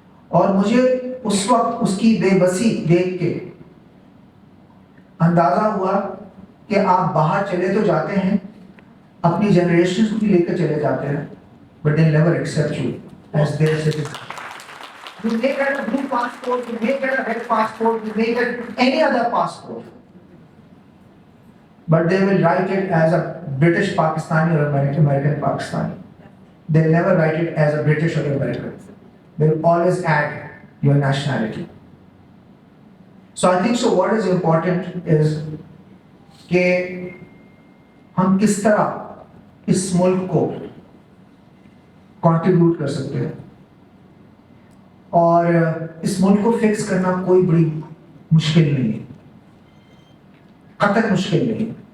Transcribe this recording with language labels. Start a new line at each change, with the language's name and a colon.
Urdu: اور مجھے اس وقت اس کی بے بسی دیکھ کے اندازہ ہوا کہ آپ باہر چلے تو جاتے ہیں, اپنی جنریشن کو بھی لے کر چلے جاتے ہیں,
English: but they'll never accept you as their citizen. You may get a blue passport, you may get a red passport, you may get any other passport, but they will write it as a British Pakistani or American Pakistani. They'll never write it as a British or American. They'll always add your nationality. So I think so what is important is
Urdu: کہ ہم کس طرح اس ملک کو contribute کر سکتے ہیں, اور اس ملک کو فکس کرنا کوئی بڑی مشکل نہیں ہے, قطعاً مشکل نہیں.